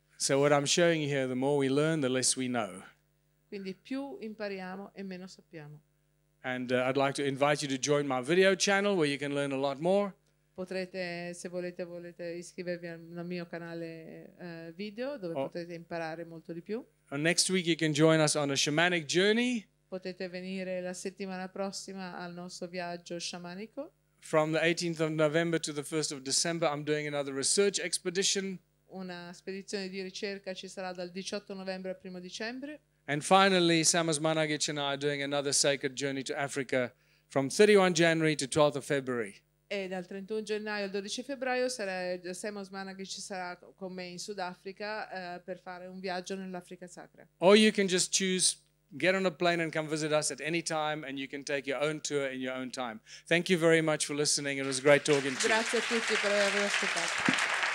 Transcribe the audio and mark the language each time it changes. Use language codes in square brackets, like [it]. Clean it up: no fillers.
[en] So what I'm showing you here, the more we learn, the less we know. [it] Quindi più impariamo e meno sappiamo. [en] And I'd like to invite you to join my video channel where you can learn a lot more. [it] Potrete, se volete iscrivervi al mio canale video, dove potete imparare molto di più. [en] Next week you can join us on a shamanic journey. [it] Potete venire la settimana prossima al nostro viaggio sciamanico. [en] From the 18th of November to the 1st of December, I'm doing another research expedition. [it] Una spedizione di ricerca ci sarà dal 18 novembre al 1 dicembre. [en] And finally, Sam Osmanagich and I are doing another sacred journey to Africa from 31 January to 12th of February. [it] E dal 31 gennaio al 12 febbraio Sam Osmanagich sarà con me in Sudafrica per fare un viaggio nell'Africa sacra. [en] Or you can just choose, get on a plane and come visit us at any time, and you can take your own tour in your own time. Thank you very much for listening. It was great talking to you. [it] Grazie a tutti per aver ascoltato.